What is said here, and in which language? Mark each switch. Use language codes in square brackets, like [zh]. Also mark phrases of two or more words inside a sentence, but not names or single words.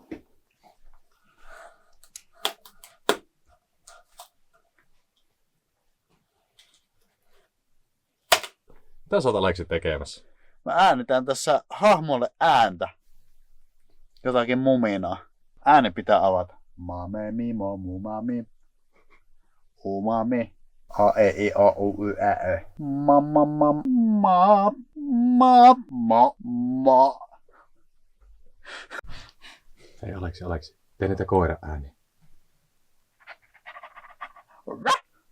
[fi] Mitä sä oot Aleksi tekemässä? Mä äänitän tässä hahmolle ääntä. Jotakin muminaa. Ääni pitää avata. Mame mi mo mu mami. Umami. A e i o u y ä ö. Ma ma ma ma ma ma ma. Hei Aleksi, tee niitä koira ääniä.